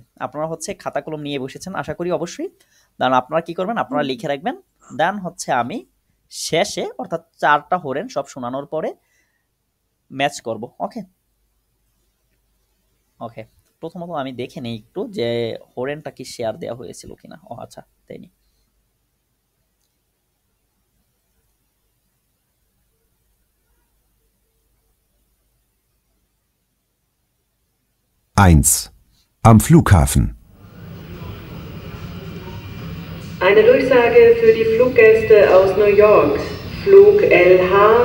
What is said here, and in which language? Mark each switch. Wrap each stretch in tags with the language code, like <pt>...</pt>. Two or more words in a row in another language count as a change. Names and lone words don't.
<bn>আপনারা হচ্ছে খাতা কলম নিয়ে বসেছেন আশা করি অবশ্যই, দেন আপনারা কি করবেন, আপনারা লিখে রাখবেন, দেন হচ্ছে আমি শেষে অর্থাৎ 4টা হরেন সব শোনানোর পরে ম্যাচ করব। ওকে, ওকে, প্রথমত আমি দেখে নেই একটু যে হরেনটা কি শেয়ার দেওয়া হয়েছিল কিনা। ও আচ্ছা, তাইনি।</bn> <de>Am Flughafen. Eine Durchsage für die Fluggäste aus New York.</de>